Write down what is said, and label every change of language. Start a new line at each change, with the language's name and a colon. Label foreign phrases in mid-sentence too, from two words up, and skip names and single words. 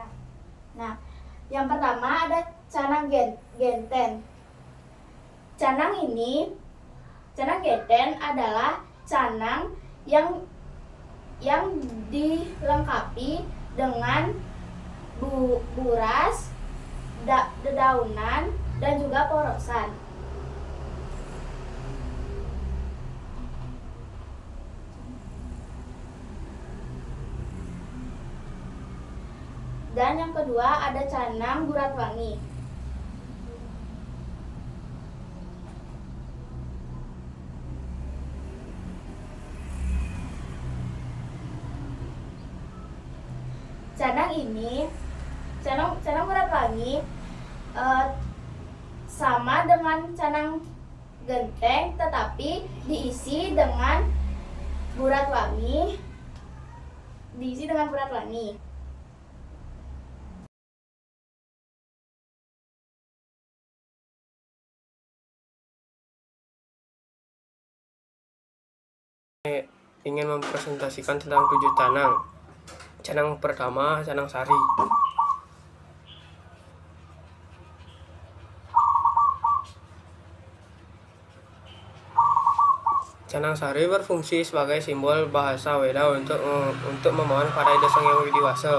Indonesian: Nah, yang pertama ada canang genten. Canang genten adalah canang yang dilengkapi dengan buras, dedaunan, dan juga porosan. Dan yang kedua ada canang buratwangi. Canang buratwangi sama dengan canang genteng, tetapi diisi dengan buratwangi. Ingin mempresentasikan tentang 7 canang. Canang pertama, canang sari. Canang sari berfungsi sebagai simbol bahasa Weda untuk memohon pada Ida Sang Hyang Widi Wasa.